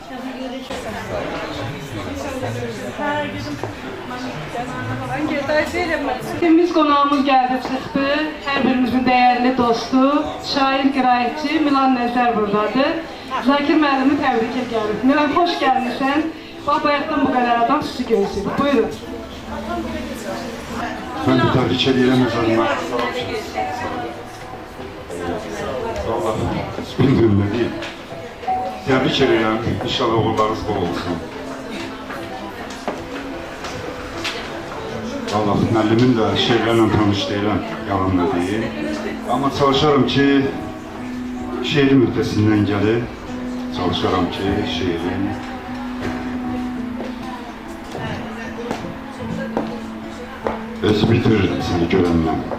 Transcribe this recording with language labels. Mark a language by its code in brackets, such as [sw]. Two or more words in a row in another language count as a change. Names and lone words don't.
[az] Temiz qonağımız gəldi çıxdı. Hər birimizin dəyərli dostu, şair, qiraətçi Milan Nəzər buradadır. Zakir müəllimi təbrik edirəm. Milan, xoş gəlmişsən. Bax, bayaqdan bu qədər adam sizi gözləyir. Buyurun. [tr] Ben de [az] tebrik edirəm özlərimə. [tr] Allah, bilmiyorum ne diyeyim. [az] Tebrik edirəm, inşallah oğullarınız bol olsun. Allah, müəllimin də şeirlərlə tanış deyiləm, yalan [tr] ne diyeyim. [az] Amma çalışarım ki, şeirin ötəsindən gəlib, çalışaram ki, şeirin özü bitirir seni görəndən.